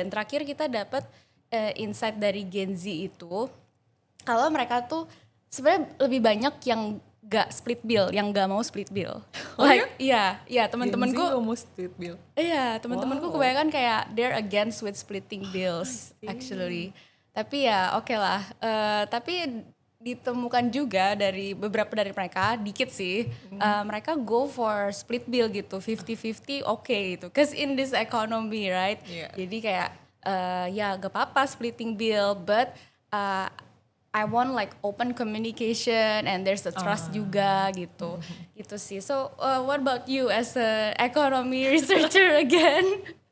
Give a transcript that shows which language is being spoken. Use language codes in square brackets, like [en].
[id] Dan terakhir kita dapat insight dari Gen Z itu kalau mereka tuh sebenarnya lebih banyak yang gak split bill, yang gak mau split bill. Oh Like iya teman-temanku. Gen Z nggak mau split bill. Iya, teman-temanku Wow. kebanyakan kayak [en] they're against with splitting bills actually. [id] Tapi ya oke lah. Tapi ditemukan juga dari beberapa dari mereka, dikit sih, mereka [en] go for split bill [id] gitu, 50-50 oke gitu. [en] Cause in this economy, right? Yeah. [id] Jadi kayak ya gak apa-apa [en] splitting bill, but I want like open communication and there's a trust [id] juga gitu. Gitu sih. [en] So what about you as a economy researcher again?